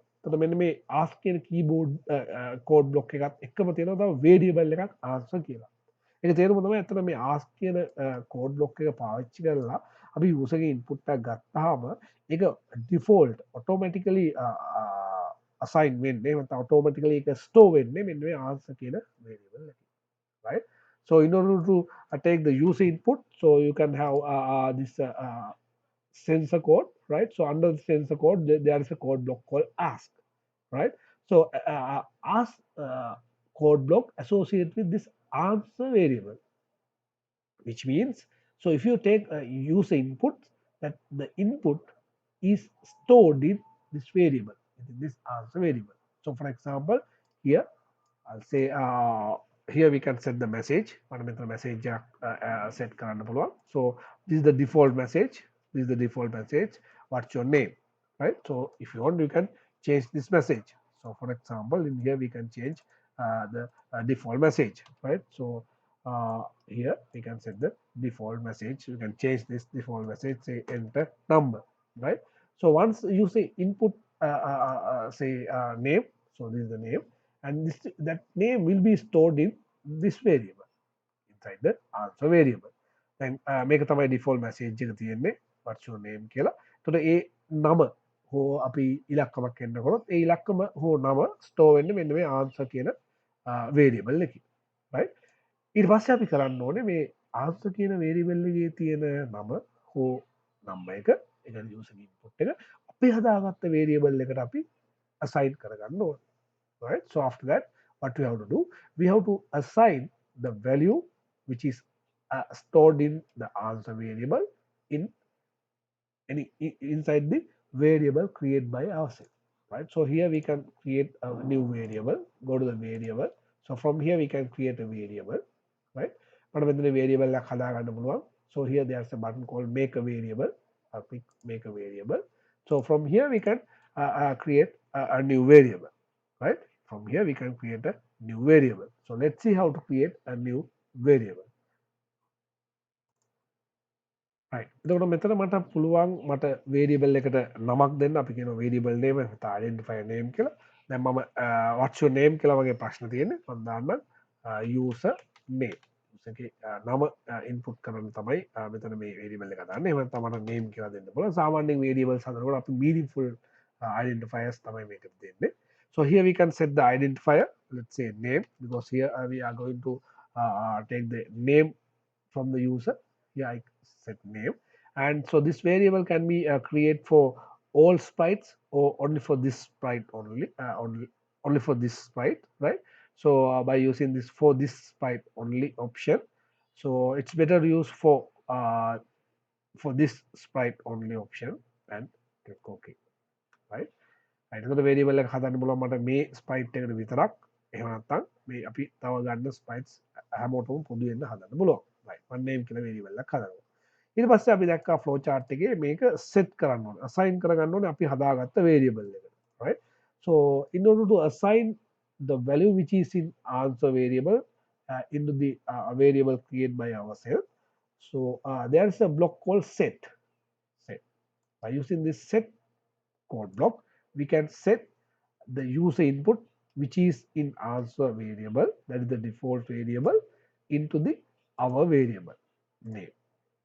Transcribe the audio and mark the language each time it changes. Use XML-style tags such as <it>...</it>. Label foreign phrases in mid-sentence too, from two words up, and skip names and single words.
<si>තොට මෙන්න මේ ආස් කියන</si> <en>keyboard code block</en> <si>එකත් එක්කම තියෙනවා තව වේරියබල් එකක් ආන්සර් කියලා. ඒක තේරුම තමයි ඇත්තට මේ ආස් කියන</si> <en>code block</en> <si>එක පාවිච්චි කරලා අපි යූසර් ගේ ඉන්පුට් එකක් ගත්තාම ඒක</si> <en>default automatically assign</en> <si>වෙන්නේ නැත්නම් ඔටෝමැටිකලි ඒක ස්ටෝර් වෙන්නේ මෙන්න මේ ආන්සර් කියන වේරියබල් එකේ.</si> <en>right? So in order to take the user input, so you can have this sensor code, right? So under the sensor code, there is a code block called ask, right? So ask code block associated with this answer variable, which means so if you take a user input, that the input is stored in this variable, in this answer variable. So for example, here I'll say here we can set the message. Message set</en> <si>කරන්න පුළුවන්.</si> <en>So this is the default message. This is the default message. What's your name? Right. So if you want, you can change this message. So for example, in here we can change the default message. Right. So here we can set the default message. You can change this default message. Say enter number. Right. So once you say input, say name. So this is the name, and this that name will be stored in this variable inside the answer variable.</en> <si>Then මේක තමයි</si> <en>default message</en> <si>එක තියෙන්නේ</si> <en>what's your name</en> <si>කියලා. එතකොට ඒ නම හෝ අපි ඉලක්කමක් එන්න කරොත් ඒ ඉලක්කම හෝ නම store වෙන්නේ මෙන්න මේ answer කියන variable එකේ. right? ඊට පස්සේ අපි කරන්න ඕනේ මේ answer කියන variable එකේ තියෙන නම හෝ number එක ඒ කියන්නේ</si> <en>user input</en> <si>එක අපි හදාගත්ත variable එකට අපි assign කරගන්න ඕනේ.</si> <en>right? So after that, what we have to do, we have to assign the value which is stored in the answer variable in inside the variable created by ourselves. Right? So here we can create a new variable. Go to the variable. So from here we can create a variable. Right? But when the variable so here there's a button called make a variable. Click make a variable. So from here we can create a new variable. Right? From here we can create a new variable. So let's see how to create a new variable. right.</en> <si>එතකොට මෙතන මට පුළුවන් මට variable එකට නමක් දෙන්න අපි කියන</si> <en>variable name</en> <si>එක</si> <en>identifier name</en> <si>කියලා. දැන් මම</si> <en>what's your name</en> <si>කියලා වගේ ප්‍රශ්න තියෙන්නේ. මම දාන්නම්</si> <en>user name.</en> <si>user ගේ නම input කරන්න තමයි මෙතන මේ variable එක දාන්නේ. එහෙම නැත්නම් මට name කියලා දෙන්න පුළුවන්. සාමාන්‍යයෙන් variables හදනකොට අපි</si> <en>meaningful identifiers</en> <si>තමයි මේකට දෙන්නේ.</si> <en>So here we can set the identifier, let's say name, because here we are going to take the name from the user. Here I set name, and so this variable can be created for all sprites or only for this sprite only for this sprite, right? So by using this for this sprite only option, so it's better to use for this sprite only option and click OK, right?</en> <si>අයිතකොට වේරියබල් එක හදන්න පුළුවන් මට මේ ස්ප්‍රයිට් එකට විතරක් එහෙම නැත්නම් මේ අපි තව ගන්න ස්ප්‍රයිට්ස් හැමෝටම පොදු වෙන්න හදන්න පුළුවන්.</si> <en>right one name</en> <si>කියලා වේරියබල් එකක් හදනවා. ඊට පස්සේ අපි දැක්කා</si> <en>flow chart</en> <si>එකේ මේක set කරන්න ඕනේ. assign කරගන්න ඕනේ අපි හදාගත්ත වේරියබල් එකට.</si> <en>right? So in order to assign the value which is in answer variable into the variable created by ourselves. So there is a block called set. By using this set code block, we can set the user input which is in answer variable, that is the default variable, into the our variable name.</en>